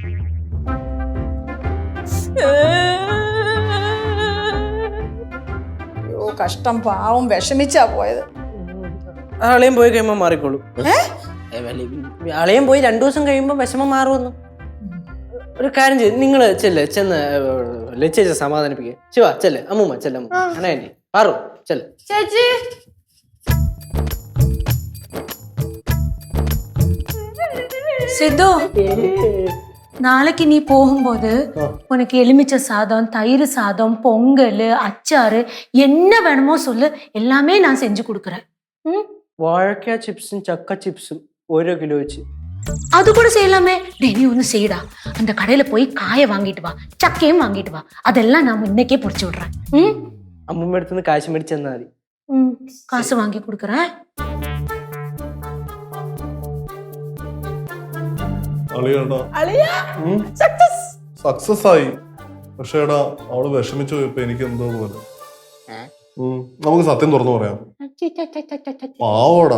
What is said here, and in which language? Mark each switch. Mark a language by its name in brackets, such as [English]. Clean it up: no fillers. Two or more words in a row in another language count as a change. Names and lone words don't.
[Malayalam] അയ്യോ, കഷ്ടം, പാവം, വിഷമിച്ചാ പോയത്. അളിയൻ പോയി കഴിയുമ്പോ മാറിക്കോളൂ. അളിയൻ പോയി 2 ദിവസം കഴിയുമ്പോ വിഷമം മാറുമെന്ന്. ഒരു കാര്യം ചെയ്ത് നിങ്ങള് ചെന്ന് ലച്ചേച്ച സമാധാനിപ്പിക്കുക. ശിവ ചെല്ല്, അമ്മൂമ്മ ചെല്ലമ്മ, അനയാൻറ്റി മാറും, ചെല്ല്. ചേച്ചി, [Tamil] சித்து, நாளைக்கு நீ போகும்போது உனக்கு எலுமிச்சை சாதம், தயிர் சாதம், பொங்கல், அச்சாறு என்ன வேணுமோ சொல்லு, எல்லாமே நான் செஞ்சு கொடுக்குறேன். [Malayalam] വാഴക്ക ചിപ്സും ചക്ക ചിപ്സും 1 കിലോ വെച്ച്. [Tamil] அது கூட செய்யலாமே. டேய், நீ ஒன்று செய்யடா. அந்த கடையில போய் காயை வாங்கிட்டு வா, சக்கையும் வாங்கிட்டு வா. அதெல்லாம் நான் இன்னைக்கே பொரிச்சு விடுறேன். [Malayalam] അമ്മൂമ്മ അടുത്തുനിന്ന് കാശ് മേടിച്ച് തന്നാൽ മതി. [Tamil] காசு வாங்கி கொடுக்குறேன். [Malayalam] സക്സസ് ആയി. പക്ഷേ എടാ, അവള് വിഷമിച്ചു പോയപ്പോ എനിക്ക് എന്തോ പോലെ. നമുക്ക് സത്യം തുറന്നു പറയാം. പാവോടാ.